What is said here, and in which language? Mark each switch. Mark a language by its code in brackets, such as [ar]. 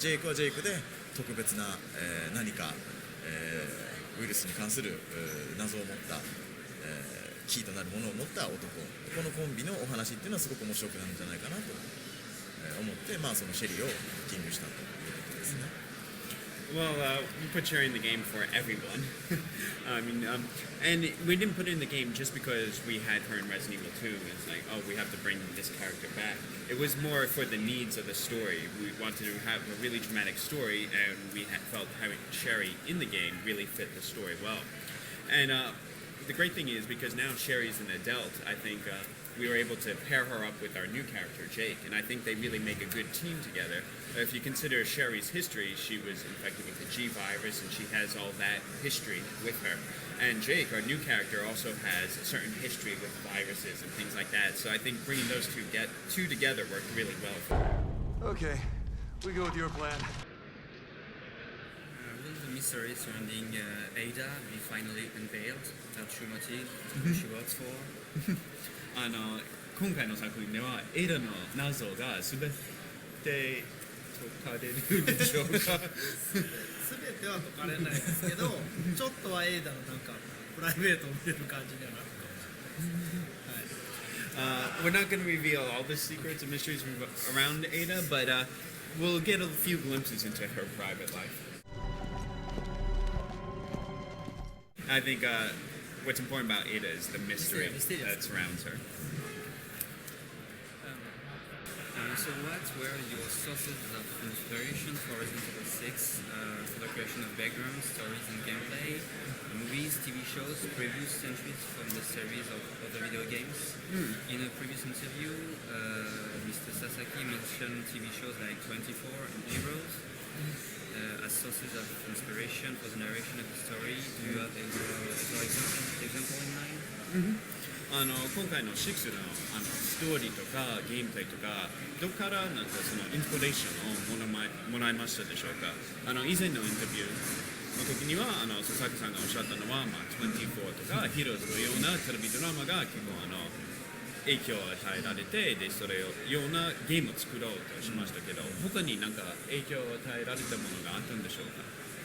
[ja] でジェイクはジェイクで特別な何かウイルスに関する謎を持ったキーとなるものを持った男このコンビのお話っていうのはすごく面白くなるんじゃないかなと思ってそのシェリーをピッキングしたということですね。 [en] Well, we put her in the game for everyone. And we didn't put her in the game just because we had her in Resident Evil 2. It's like, oh, we have to bring this character back. It was more for the needs of the story. We wanted to have a really dramatic story, and we felt having Sherry in the game really fit the story well. And the great thing is, because now Sherry's an adult, I think we were able to pair her up with our new character, Jake, and I think they really make a good team together. If you consider Sherry's history, she was infected with the G virus, and she has all that history with her. And Jake, our new character, also has a certain history with viruses and things like that. So I think bringing those two together worked really well for her. Okay, we go with your plan. Will the mystery surrounding Ada be finally unveiled? Her true motive, who she works for? [ja] 今回の作品ではエイダの謎が全て解かれるでしょうか全ては解かれないですけどちょっとはエイダのなんかプライベートを見れる感じにはなるかもしれない、 [en] We're not going to reveal all the secrets and mysteries around Ada, but we'll get a few glimpses into her private life. I think what's important about Ada is the mystery that surrounds her. So what were your sources of inspiration for Resident Evil 6 for the creation of backgrounds, stories and gameplay, movies, TV shows, previous entries from the series of other video games? In a previous interview, Mr. Sasaki mentioned TV shows like 24 and Heroes as sources of inspiration for the narration of the story. Do you have another example in mind? [ja] 今回の6のストーリーとかゲームプレイとかどこからなんかそのインスピレーションをもらいましたでしょうか以前のインタビューの時には佐々木さんがおっしゃったのは、24とかヒーローズのようなテレビドラマが結構影響を与えられてでそれようなゲームを作ろうとしましたけど他になんか影響を与えられたものがあったんでしょうか